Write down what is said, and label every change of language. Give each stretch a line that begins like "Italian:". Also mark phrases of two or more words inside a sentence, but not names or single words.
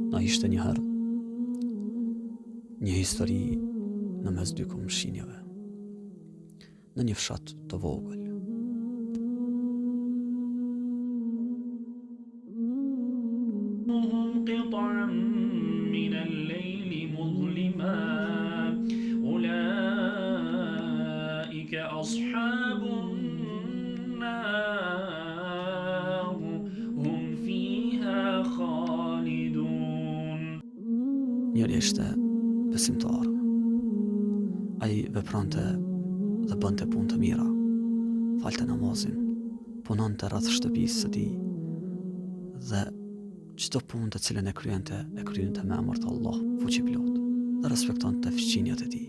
Albanian: Ishte njëherë një histori në mes dy komshinjeve në një fshat të vogël.
Arabic: قطعا من الليل مظلما أولئك أصحاب النار هم فيها خالدون.
Albanian: Njëri ishte besimtar. Ai veprante dhe bënte punë të mira, falte namazin, punonte rreth shtëpisë së tij dhe çdo punë të cilën e kryente me emër të Allah fuqiplot dhe respektonte fëmijët e tij.